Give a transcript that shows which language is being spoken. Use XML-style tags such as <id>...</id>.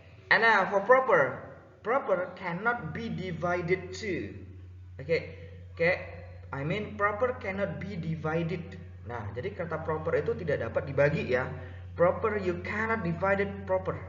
<en>And now for proper cannot be divided to. Okay. I mean proper cannot be divided.</en> <id>Nah, jadi kata proper itu tidak dapat dibagi ya.</id> <en>Proper you cannot divide it proper.</en>